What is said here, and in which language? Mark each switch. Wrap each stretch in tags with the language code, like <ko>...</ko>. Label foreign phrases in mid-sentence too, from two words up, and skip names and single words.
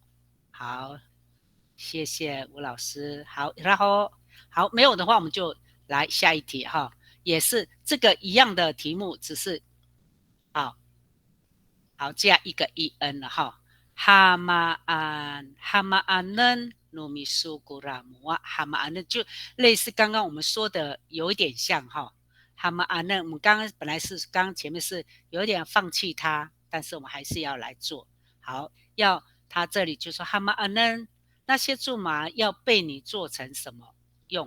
<zh>好，谢谢吴老师。好，然后好没有的话，我们就来下一题哈，也是这个一样的题目，只是好加一个 en 了哈。</zh> <xsy>Hamaanen numisu guramu Hamaanen</xsy> <zh>就类似刚刚我们说的有一点像哈。Hamaanen 我们刚前面是有点放弃它，但是我们还是要来做。好，他这里就说 Hamaanen 那些苎麻要被你做成什么用？</zh>